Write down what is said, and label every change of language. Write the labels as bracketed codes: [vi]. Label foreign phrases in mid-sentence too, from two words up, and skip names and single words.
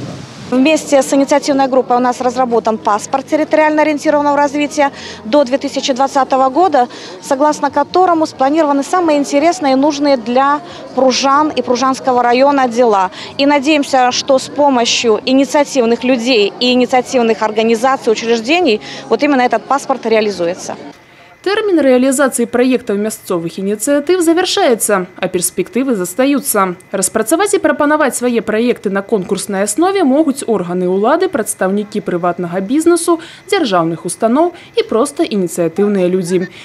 [ru] Вместе с инициативной группой у нас разработан паспорт территориально ориентированного развития до 2020 года, согласно которому спланированы самые интересные и нужные для Пружан и Пружанского района дела. И надеемся, что с помощью инициативных людей и инициативных организаций, учреждений, вот именно этот паспорт реализуется. [be] Тэрмін рэалізацыі праектаў мясцовых ініцыятыў завяршаецца, а перспектывы застаюцца. Распрацаваць і прапанаваць свае праекты на конкурснай аснове могуць органы ўлады, прадстаўнікі прыватнага бізнесу, дзяржаўных устаноў і проста ініцыятыўныя людзі.